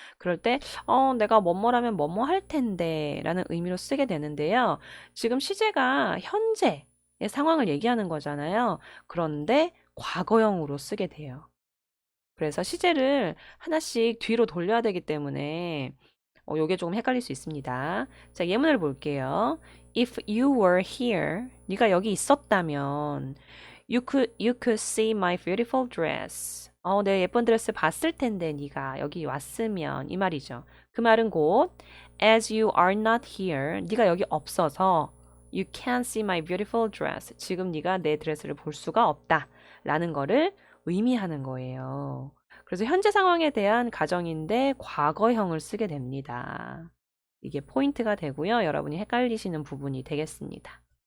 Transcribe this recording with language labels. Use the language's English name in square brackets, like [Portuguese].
[Korean] 그럴 때 내가 뭐뭐라면 뭐뭐 할 텐데 라는 의미로 쓰게 되는데요. 지금 시제가 현재의 상황을 얘기하는 거잖아요. 그런데 과거형으로 쓰게 돼요. 그래서 시제를 하나씩 뒤로 돌려야 되기 때문에 요게 조금 헷갈릴 수 있습니다. 자, 예문을 볼게요. [English] If you were here, [Korean] 네가 여기 있었다면 [English] you could see my beautiful dress. [Korean] 내 예쁜 드레스 봤을 텐데 네가 여기 왔으면 이 말이죠. 그 말은 곧 [English] as you are not here, [Korean] 네가 여기 없어서 [English] you can't see my beautiful dress. [Korean] 지금 네가 내 드레스를 볼 수가 없다. 라는 거를 의미하는 거예요. 그래서 현재 상황에 대한 가정인데 과거형을 쓰게 됩니다. 이게 포인트가 되고요. 여러분이 헷갈리시는 부분이 되겠습니다.